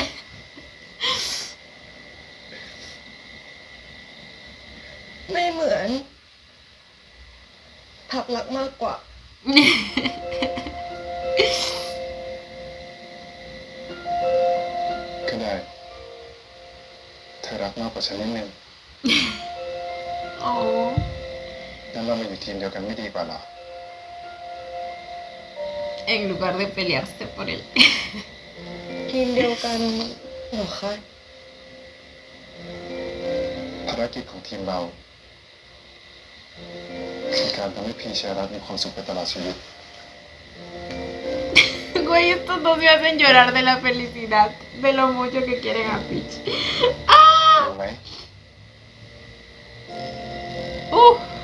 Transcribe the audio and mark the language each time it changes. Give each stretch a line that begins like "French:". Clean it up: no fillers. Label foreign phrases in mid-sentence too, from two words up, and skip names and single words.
Thai: ไม่เหมือน พับรักมากกว่า ก็ได้ เธอรักมากกว่าฉันนิดนึง Oh. งั้นเรามาอยู่ทีมเดียวกันไม่ดีกว่าเหรอ
Spanish: En lugar de pelearse por él.
Thai: ทีมเดียวกันเหรอคะ ภารกิจของทีมเรา คือการทำให้พีชัยรัตน์มีความสุขไปตลอดชีวิต
Spanish: Güey, estos dos me hacen llorar de la felicidad, de lo mucho que quieren a Peach.
Thai: รู้ไหม ¡Uf!